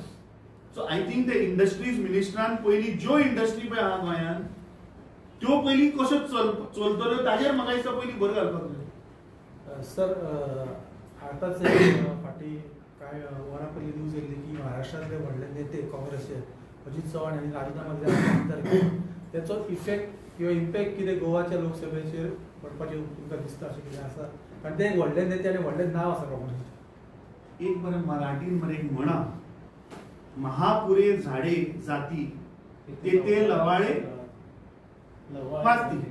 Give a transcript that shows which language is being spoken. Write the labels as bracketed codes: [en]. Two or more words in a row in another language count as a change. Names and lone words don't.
[en] so I think the industries [kok] मिनिस्टरान पयलीं ज्यो इंडस्ट्री पळय आहा गोंयांत त्यो पयलीं कश्यो चलतल्यो ताजेर म्हाका दिसता पयलीं भर घालपाक जाय. सर आतांच फाटीं कांय वरां पयलीं न्यूज येयल्ली की महाराष्ट्रांतले व्हडले नेते काँग्रेसचे अजित चव्हाण [mr] यांनी राजीनामा दिला. [kok] त्याचो इफेक्ट किंवा इम्पॅक्ट कितें गोवाच्या लोकसभेचेर पडपाचें तुमकां दिसता अशें कितें आसा? कारण ते एक व्हडले नेते आनी व्हडलें नांव आसा काँग्रेसीचें. एक बरें मराठीन मरे एक म्हणा [mr] महापुरे झाडे जाती तेथे लवाळे वाचती.